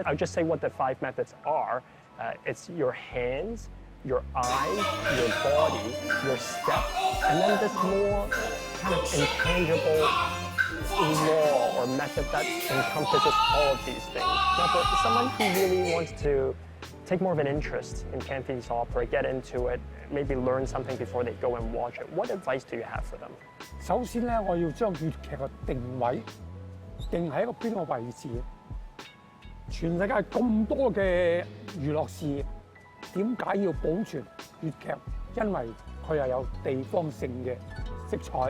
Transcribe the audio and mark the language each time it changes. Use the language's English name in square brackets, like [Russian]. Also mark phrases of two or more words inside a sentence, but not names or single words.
[English] I'll just say what the 5 methods are. It's your hands, your eyes, your body, your step, and then this more kind of intangible law or method that encompasses all of these things. Now, for someone who really wants to take more of an interest in Cantonese opera, get into it, maybe learn something before they go and watch it, what advice do you have for them? [Cantonese] 首先咧，我要將粵劇嘅定位定喺一個邊個位置。全世界咁多嘅娛樂事，點解要保存粵劇？因為佢又有地方性嘅色彩。